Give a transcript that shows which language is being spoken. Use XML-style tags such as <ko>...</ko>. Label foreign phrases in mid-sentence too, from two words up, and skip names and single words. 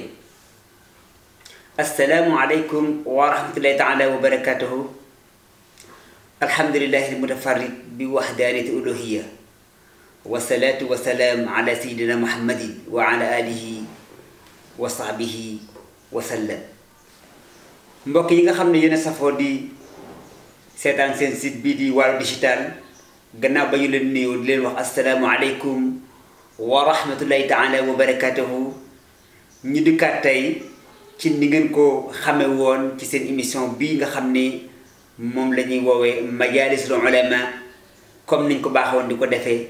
<ar>السلام عليكم ورحمة الله تعالى وبركاته. الحمد لله المتفرد بوحدانية الألوهية، والصلاة والسلام على سيدنا محمد وعلى آله وصحبه وسلم.</ar> <wo>mbokk yi nga xam ne yéen a safoo di seetaan seen site bii di Waarwi Digital, gannaaw ba ñu leen nuyoo di leen wax</wo> <ar>السلام عليكم ورحمة الله تعالى وبركاته.</ar> <wo>ñu dikkaat tey ci ni ngeen ko xame woon ci seen émission bii nga xam ne moom la ñuy woowee Majalisul Ulama, comme niñ ko baaxoon di ko defee.</wo>